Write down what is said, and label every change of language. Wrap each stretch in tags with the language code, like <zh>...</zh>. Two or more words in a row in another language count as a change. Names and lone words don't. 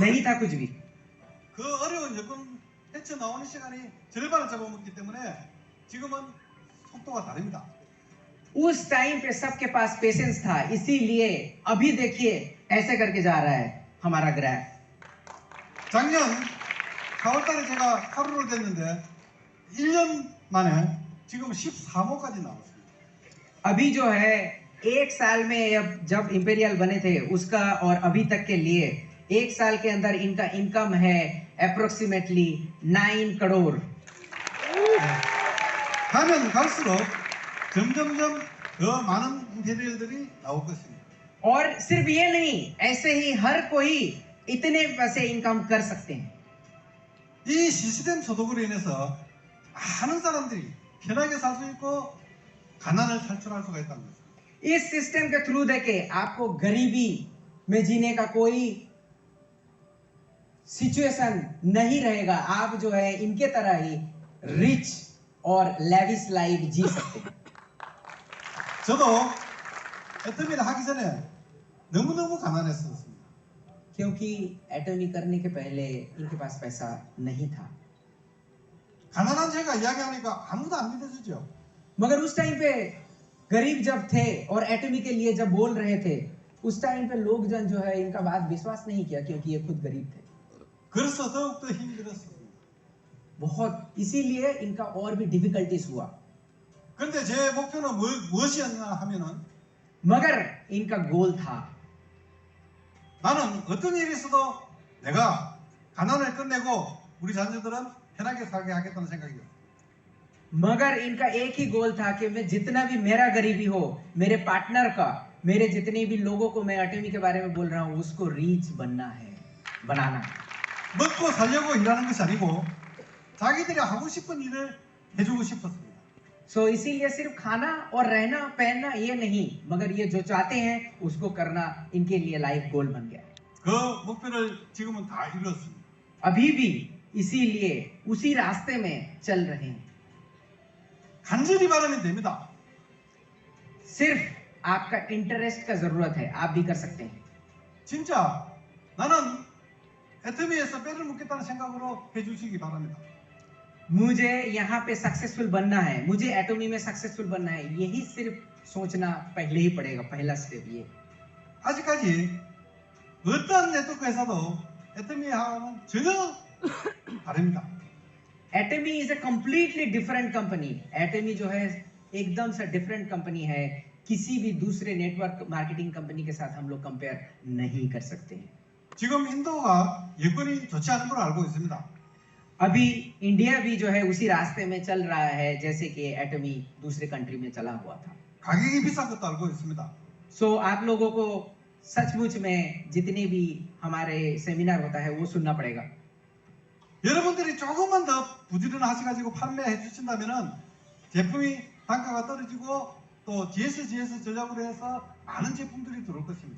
<hi>नहीं था कुछ भी।</hi> <ko>그 어려운 여건 헤쳐 나오는 시간이 절반을 잡아먹기 때문에 지금은 속도가 다릅니다.</ko> <hi>उस टाइम पे सबके पास पेशेंस था, इसीलिए अभी देखिए ऐसे करके जा रहा है हमारा ग्राफ।</hi> <ko>작년 4월달에 제가 하루로 됐는데 1년 만에 지금 14호까지 나왔습니다.</ko> <hi>अभी जो है 1 साल में जब इंपीरियल बने थे उसका और अभी तक के लिए 1 साल के अंदर इनका इनकम है अप्रोक्सीमेटली 9 करोड़।</hi> <ko>가면 갈수록 점점점 더 많은 임페리얼들이 나올 것입니다.</ko> <hi>और सिर्फ ये नहीं, ऐसे ही हर कोई इतने पैसे इनकम कर सकते हैं।</hi> <ko>이 시스템 소득으로 인해서 많은 사람들이 편하게 살 수 있고 가난을 탈출할 수가 있다는 거죠.</ko> <hi>इस सिस्टम के थ्रू देके आपको गरीबी में जीने का कोई सिचुएशन नहीं रहेगा। आप जो है इनके तरह ही रिच और</hi> <en>lavish life</en> <hi>जी सकते हैं।</hi> <ko>저도 애터미를 하기 전에 너무너무 가난했었습니다.</ko> <hi>क्योंकि एटॉमी करने के पहले इनके पास पैसा नहीं था।</hi> <ko>가난한 제가 이야기하니까 아무도 안 믿어주죠.</ko> <hi>मगर उस टाइम पे गरीब जब थे और एटॉमी के लिए जब बोल रहे थे, उस टाइम पे लोग जन जो है इनका बात विश्वास नहीं किया, क्योंकि ये खुद गरीब थे।</hi> <ko>그래서 더욱더 힘들었습니다.</ko> <hi>बहुत, इसीलिए इनका और भी डिफिकल्टीज हुआ।</hi> <ko>그런데 제 목표는 무엇이었냐 하면은</ko> <hi>मगर इनका गोल था,</hi> <ko>나는 어떤 일이 있어도 내가 가난을 끝내고 우리 자녀들은 편하게 살게 하겠다는 생각이었어요.</ko> <hi>मगर इनका एक ही गोल था कि मैं जितना भी मेरा गरीबी हो, मेरे पार्टनर का, मेरे जितने भी लोगों को मैं एटॉमी के बारे में बोल रहा हूँ उसको रीच बनना है, बनाना है।</hi> <ko>먹고 살려고 일하는 것이 아니고 자기들이 하고 싶은 일을 해주고 싶었습니다.</ko> <hi>सो इसीलिए सिर्फ खाना और रहना पहनना ये नहीं, मगर ये जो चाहते हैं उसको करना इनके लिए</hi> <en>life goal</en> <hi>बन गया है।</hi> <ko>그 목표를 지금은 다 이뤘습니다.</ko> <hi>अभी भी इसीलिए उसी रास्ते में चल रहे हैं।</hi> <ko>간절히 바라면 됩니다.</ko> <hi>सिर्फ आपका इंटरेस्ट का जरूरत है, आप भी कर सकते हैं।</hi> <ko>진짜 나는 애터미에서 뼈를 묻겠다는 생각으로 해주시기 바랍니다.</ko> <hi>मुझे यहाँ पे सक्सेसफुल बनना है, मुझे एटोमी में सक्सेसफुल बनना है, यही सिर्फ सोचना पहले ही पड़ेगा, पहला स्टेप ये।</hi> <ko>아직까지 어떤 네트워크 회사도 애터미하고는 전혀 다릅니다.</ko> <en>Atomy is a completely different company.</en> <hi>एटमी जो है एकदम से डिफरेंट कंपनी है, किसी भी दूसरे</hi> <en>network marketing company</en> <hi>के साथ हम लोग कंपेयर नहीं कर सकते हैं।</hi> <ko>지금 인도가 여건이 좋지 않은 걸 알고 있습니다.</ko> <hi>अभी इंडिया भी जो है उसी रास्ते में चल रहा है जैसे कि एटमी दूसरे कंट्री में चला हुआ था।</hi> <ko>가격이 비싼 것도 알고 있습니다.</ko> <hi>सो आप लोगों को सचमुच में जितने भी हमारे सेमिनार होता है वो सुनना पड़ेगा।</hi> <ko>여러분들이 조금만 더 부지런하셔가지고 판매해 주신다면은 제품이 단가가 떨어지고 또 GS 전략으로 해서 많은 제품들이 들어올 것입니다.</ko>